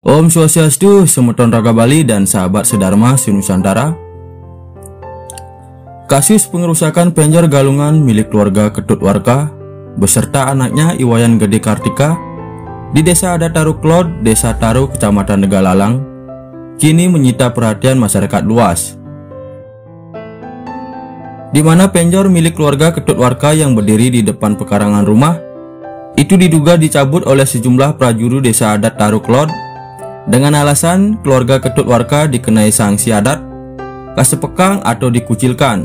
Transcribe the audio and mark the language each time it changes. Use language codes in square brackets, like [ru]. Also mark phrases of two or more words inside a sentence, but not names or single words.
[ban] Om Swastiastu, Semeton Raga Bali [id] dan sahabat sedharma Sinusantara. Kasus pengerusakan penjor galungan milik keluarga Ketut Warka beserta anaknya Iwayan Gede Kartika di Desa Adat Taru Klod, Desa Taru, Kecamatan Negalalang, kini menyita perhatian masyarakat luas. Di mana penjor milik keluarga Ketut Warka yang berdiri di depan pekarangan rumah itu diduga dicabut oleh sejumlah prajuru Desa Adat Taru Klod dengan alasan keluarga Ketut Warka dikenai sanksi adat, kasepekang atau dikucilkan.